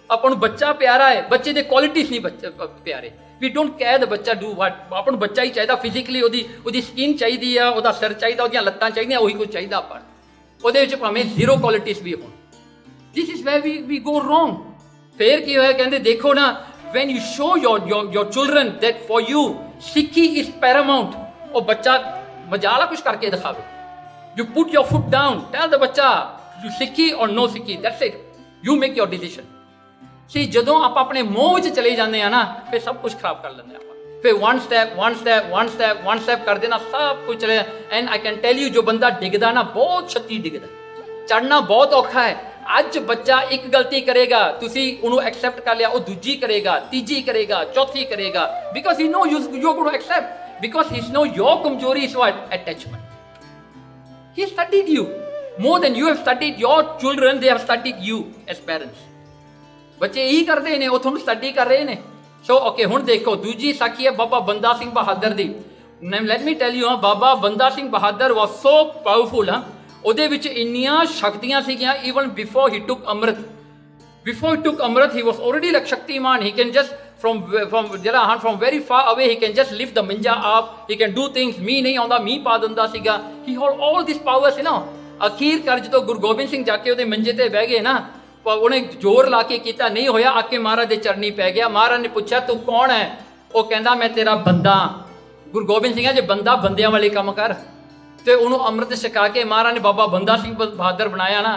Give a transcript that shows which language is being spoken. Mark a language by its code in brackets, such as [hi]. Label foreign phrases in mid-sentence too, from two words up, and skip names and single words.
[pa] ਆਪਾਂ ਨੂੰ ਬੱਚਾ ਪਿਆਰਾ ਹੈ, ਬੱਚੇ ਦੇ ਕੁਆਲਿਟੀਜ਼ ਨਹੀਂ ਬੱਚੇ ਪਿਆਰੇ। [en] we don't care the ਬੱਚਾ do what। [pa] ਆਪਾਂ ਨੂੰ ਬੱਚਾ ਹੀ ਚਾਹੀਦਾ ਫਿਜ਼ੀਕਲੀ, ਉਹਦੀ ਸਕਿਨ ਚਾਹੀਦੀ ਆ, ਉਹਦਾ ਸਿਰ ਚਾਹੀਦਾ, ਉਹਦੀਆਂ ਲੱਤਾਂ ਚਾਹੀਦੀਆਂ, ਉਹੀ ਕੁਝ ਚਾਹੀਦਾ ਆਪਾਂ। ਉਹਦੇ ਵਿੱਚ ਭਾਵੇਂ ਜ਼ੀਰੋ ਕੁਆਲਿਟੀਜ਼ ਵੀ ਹੋਣ। [en] this is where we go wrong. [pa] ਫੇਰ ਕੀ ਹੋਇਆ? ਕਹਿੰਦੇ ਦੇਖੋ ਨਾ [en] when you show your children that for you ਸਿੱਖੀ is paramount, [pa] ਉਹ ਬੱਚਾ ਮਜਾਲਾ ਕੁਝ ਕਰਕੇ ਦਿਖਾਵੇ। [en] you put your foot down, tell the ਬੱਚਾ you ਸਿੱਖੀ or no ਸਿੱਖੀ, that's it, you make your decision। [pa] ਸੀ ਜਦੋਂ ਆਪਾਂ ਆਪਣੇ ਮੋਹ ਵਿੱਚ ਚਲੇ ਜਾਂਦੇ ਆ ਨਾ ਫਿਰ ਸਭ ਕੁਝ ਖਰਾਬ ਕਰ ਲੈਂਦੇ ਆਪਾਂ। ਫਿਰ [en] one step [pa] ਕਰ ਦੇਣਾ ਸਭ ਕੁਝ ਚਲੇ। [en] and I can tell you [pa] ਜੋ ਬੰਦਾ ਡਿੱਗਦਾ ਨਾ ਬਹੁਤ ਛੱਤੀ ਡਿੱਗਦਾ, ਚੜ੍ਹਨਾ ਬਹੁਤ ਔਖਾ ਹੈ। ਅੱਜ ਬੱਚਾ ਇੱਕ ਗਲਤੀ ਕਰੇਗਾ, ਤੁਸੀਂ ਉਹਨੂੰ ਐਕਸੈਪਟ ਕਰ ਲਿਆ, ਉਹ ਦੂਜੀ ਕਰੇਗਾ, ਤੀਜੀ ਕਰੇਗਾ, ਚੌਥੀ ਕਰੇਗਾ, [en] because he know you goin to accept, because he know your [pa] ਕਮਜ਼ੋਰੀ [en] is what? [pa] ਅਟੈਚਮੈਂਟ। [en] he studied you more than you have studied your children, they have studied you as parents। [pa] ਬੱਚੇ ਇਹੀ ਕਰਦੇ ਨੇ, ਉਹ ਤੁਹਾਨੂੰ ਸਟੱਡੀ ਕਰ ਰਹੇ ਨੇ। [en] so okay [pa] ਹੁਣ ਦੇਖੋ ਦੂਜੀ ਸਾਖੀ ਹੈ ਬਾਬਾ ਬੰਦਾ ਸਿੰਘ ਬਹਾਦਰ ਦੀ। [en] let me tell you, ਬਾਬਾ ਬੰਦਾ ਸਿੰਘ ਬਹਾਦਰ was so powerful. [pa] ਉਹਦੇ ਵਿੱਚ ਇੰਨੀਆਂ ਸ਼ਕਤੀਆਂ ਸੀਗੀਆਂ। [en] even before he took [pa] ਅੰਮ੍ਰਿਤ, [en] he was already like ਸ਼ਕਤੀਮਾਨ। he can just from very far away he can just lift the ਮੰਜਾ up, he can do things। [pa] ਮੀਂਹ ਨਹੀਂ ਆਉਂਦਾ ਮੀਂਹ ਪਾ ਦਿੰਦਾ ਸੀਗਾ। [en] he had all these powers, you know। [pa] ਅਖੀਰ ਕਰ ਜਦੋਂ ਗੁਰੂ ਗੋਬਿੰਦ ਸਿੰਘ ਜਾ ਕੇ ਉਹਦੇ ਮੰਜੇ ਤੇ ਬਹਿ ਗਏ ਨਾ, ਉਹਨੇ ਜ਼ੋਰ ਲਾ ਕੇ ਕੀਤਾ, ਨਹੀਂ ਹੋਇਆ, ਆ ਕੇ ਮਹਾਰਾਜ ਦੇ ਚਰਨੀ ਪੈ ਗਿਆ। ਮਹਾਰਾਜ ਨੇ ਪੁੱਛਿਆ ਤੂੰ ਕੌਣ ਹੈ? ਉਹ ਕਹਿੰਦਾ ਮੈਂ ਤੇਰਾ ਬੰਦਾ। ਗੁਰੂ ਗੋਬਿੰਦ ਸਿੰਘ ਜੇ ਬੰਦਾ, ਬੰਦਿਆਂ ਵਾਲੇ ਕੰਮ ਕਰ। ਤੇ ਉਹਨੂੰ ਅੰਮ੍ਰਿਤ ਛਕਾ ਕੇ ਮਹਾਰਾਜ ਨੇ ਬਾਬਾ ਬੰਦਾ ਸਿੰਘ ਬਹਾਦਰ ਬਣਾਇਆ ਨਾ।